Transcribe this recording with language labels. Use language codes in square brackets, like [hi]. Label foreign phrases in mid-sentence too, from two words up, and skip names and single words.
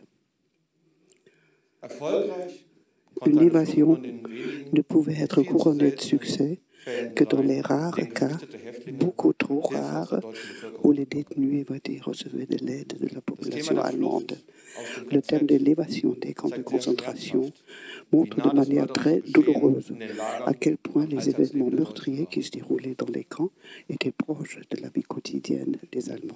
[de] Erfolgreich [fr] Une [de] konnte eine Flucht [fr] évasion [de] nur in den wenigen, [fr] ne pouvait être [de] viel zu [fr] couronnée de [de] seltenen [fr] succès [de] Fällen [fr] que dans [de] sein, [fr] les [de] in [fr] rares [de] denen [fr] cas [de] geflüchtete Häftlinge [fr] beaucoup trop rare où les détenus recevaient de l'aide de la population allemande. Le thème de l'évasion des camps de concentration montre de manière très douloureuse à quel point les événements meurtriers qui se déroulaient dans les camps étaient proches de la vie quotidienne des Allemands.